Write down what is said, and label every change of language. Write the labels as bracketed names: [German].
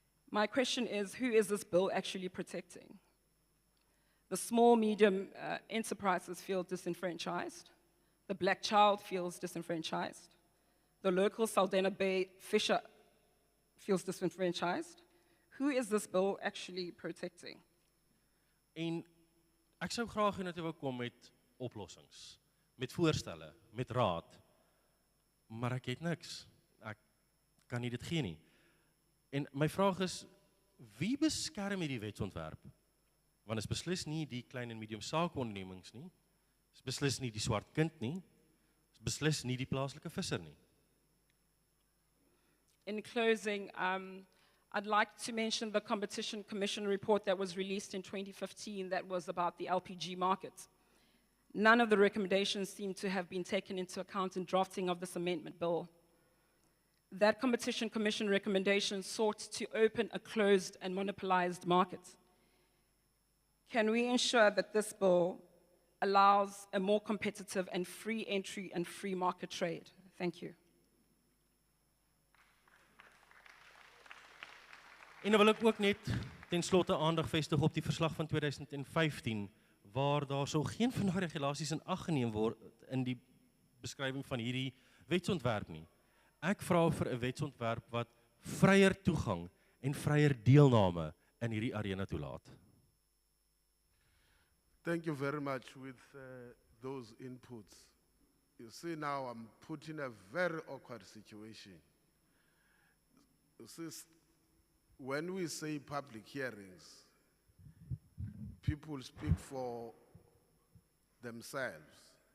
[English] My question is, who is this bill actually protecting? The small, medium enterprises feel disenfranchised. The black child feels disenfranchised. The local Saldanha Bay fisher feels disenfranchised. Who is this bill actually protecting? [Afrikaans] En ek sou graag hê dat jy wou kom met oplossings, met voorstelle, met raad. Maar ek het niks. Ek kan nie dit gee nie. En my vraag is, wie beskerm hierdie wetsontwerp? Want is beslis nie die klein en medium sakeondernemings nie. Is beslis nie die swart kind nie. Is beslis nie die plaaslike visser nie. [English] In closing, I'd like to mention the Competition Commission report that was released in 2015 that was about the LPG market. None of the recommendations seem to have been taken into account in drafting of this amendment bill. That Competition Commission recommendation sought to open a closed and monopolized market. Can we ensure that this bill allows a more competitive and free entry and free market trade? Thank you. [Afrikaans] En dan wil ek ook net ten slotte aandag vestig op die verslag van 2015, waar daar so geen van daardie regulasies in ag geneem word in die beskrywing van hierdie wetsontwerp nie. Ek vra vir 'n wetsontwerp wat vryer toegang en vryer deelname in hierdie arena toelaat. [English] Thank you very much with those inputs. You see, now I'm put in a very awkward situation. You see, when we say public hearings, people speak for themselves.